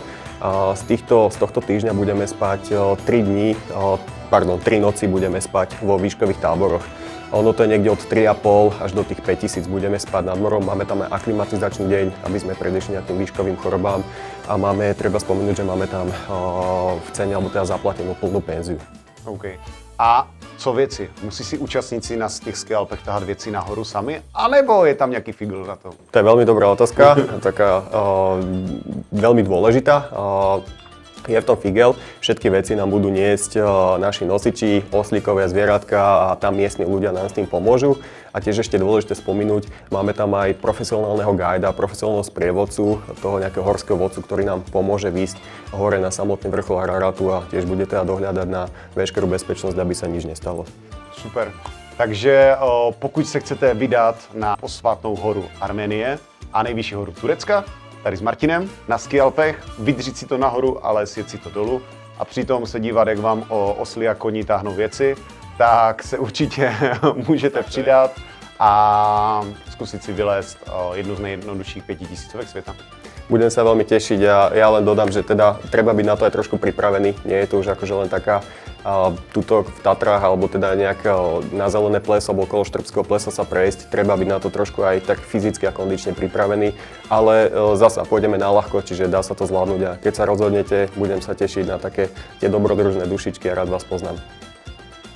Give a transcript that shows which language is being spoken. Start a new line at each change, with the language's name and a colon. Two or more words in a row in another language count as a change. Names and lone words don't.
Slovak: Z tohto týždňa budeme spať 3 noci budeme spať vo výškových táboroch. Ono to je niekde od 3,5 až do tých 5000 budeme spať nad morom. Máme tam aj aklimatizačný deň, aby sme predešli nejakým výškovým chorobám. A treba spomenúť, že máme tam v cene, alebo teda zaplatenú plnú penziu. OK.
Czech: A co věci? Musí si účastníci na těch skialpech tahat věci nahoru sami? A nebo je tam nějaký figl na to?
Slovak: To je veľmi dobrá otázka, taká veľmi dôležitá. Je v tom figel, všetky veci nám budú niesť naši nosiči, oslíkovia, zvieratka a tam miestni ľudia nám s tým pomôžu. A tiež ešte dôležité spomenúť, máme tam aj profesionálneho guida, profesionálneho sprievodcu, toho nejakého horského vodcu, ktorý nám pomôže výjsť hore na samotný vrchol Araratu a tiež bude teda dohľadať na veškerú bezpečnosť, aby sa nič nestalo. Super.
Czech: Takže pokud se chcete vydat na posvátnou horu Arménie a nejvyšší horu Turecka, tady s Martinem na skialpech, vydřít si to nahoru, ale sjet si to dolů a přitom se dívat, jak vám osly a koni táhnou věci, tak se určitě můžete přidat a zkusit si vylézt jednu z nejjednodušších 5000-ovek světa.
Slovak: Budem sa veľmi tešiť a ja len dodám, že teda treba byť na to aj trošku pripravený. Nie je to už akože len taká tuto v Tatrách alebo teda nejak na zelené pleso alebo okolo Štrbského plesa sa prejsť. Treba byť na to trošku aj tak fyzicky a kondične pripravený, ale zasa pôjdeme na ľahko, čiže dá sa to zvládnuť a keď sa rozhodnete, budem sa tešiť na také tie dobrodružné dušičky a rád vás poznám.